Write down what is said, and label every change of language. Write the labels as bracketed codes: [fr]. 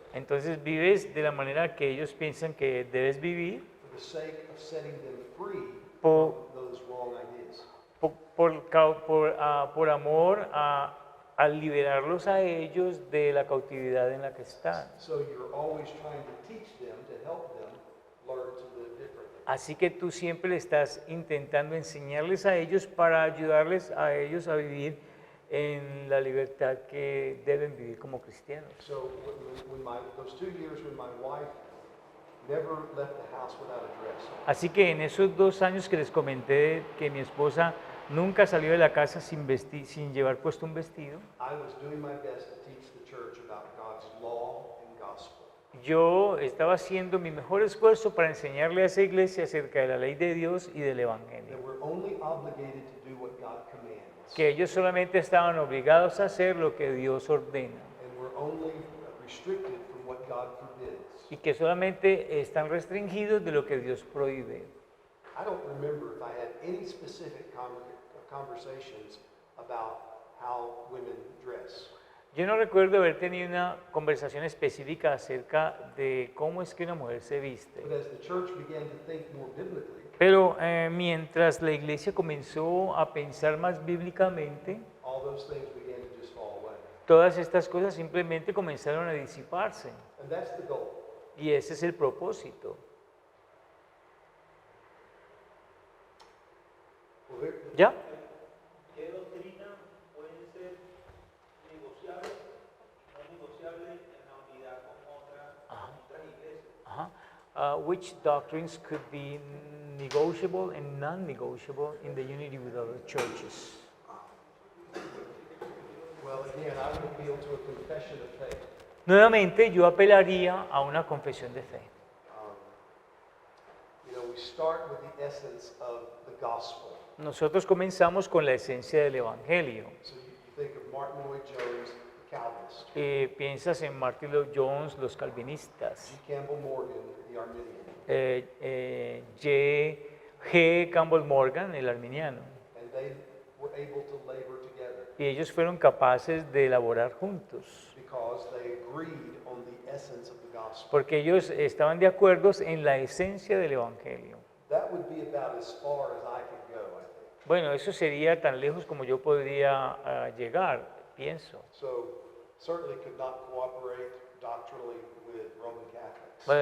[es] entonces vives de la manera que ellos piensan que debes vivir [en] for the sake of setting them free Po- from those wrong ideas. [es] por amor a liberarlos a ellos de la cautividad en la que están. [en] So you're always trying to teach them to help them learn to live differently. [es] Así que tú siempre le estás intentando enseñarles a ellos para ayudarles a ellos a vivir en la libertad que deben vivir como cristianos. [en] So those 2 years when my wife never left the house without a dress, [es] Así que en esos 2 años que les comenté que mi esposa nunca salió de la casa sin vestir, sin llevar puesto un vestido, [en] I was doing my best to teach the church about God's law and gospel. [es] yo estaba haciendo mi mejor esfuerzo para enseñarle a esa iglesia acerca de la ley de Dios y del Evangelio. [en] That we're only obligated to do what God commands. [es] Que ellos solamente estaban obligados a hacer lo que Dios ordena [en] And we're only restricted from what God forbids. [es] y que solamente están restringidos de lo que Dios prohíbe. [en] I don't remember if I had any specific conversations about how women dress. [es] Yo no recuerdo haber tenido una conversación específica acerca de cómo es que una mujer se viste. [en] But as the church began to think more biblically, [es] Pero mientras la iglesia comenzó a pensar más bíblicamente, [en] all those things began to just fall away. [es] todas estas cosas simplemente comenzaron a disiparse. [en] And that's the goal. [es] Y ese es el propósito. [en] Well, there- [es] ¿Ya? ¿Qué doctrina pueden ser negociables, no negociables en la unidad con otras iglesias? [en] Which doctrines could be negotiable and non-negotiable in the unity with other churches? Well, again, I would appeal to a confession of faith. [es] Nuevamente, yo apelaría a una confesión de fe. [en] We start with the essence of the gospel. [es] Nosotros comenzamos con la esencia del Evangelio. [en] So you think of Martin Lloyd-Jones, the Calvinist, [es] Piensas en Martin Lloyd Jones, los calvinistas, [en] G. Campbell Morgan, the Arminian, [es] G. Campbell Morgan, el arminiano. [en] and they were able to labor together [es] Y ellos fueron capaces de elaborar juntos, [en] because they agreed on the essence of the gospel. [es] porque ellos estaban de acuerdo en la esencia del Evangelio. [en] That would be about as far as I could go, I think. [es] Bueno, eso sería tan lejos como yo podría llegar, pienso. [en] So certainly could not cooperate doctrinally with Roman Catholics.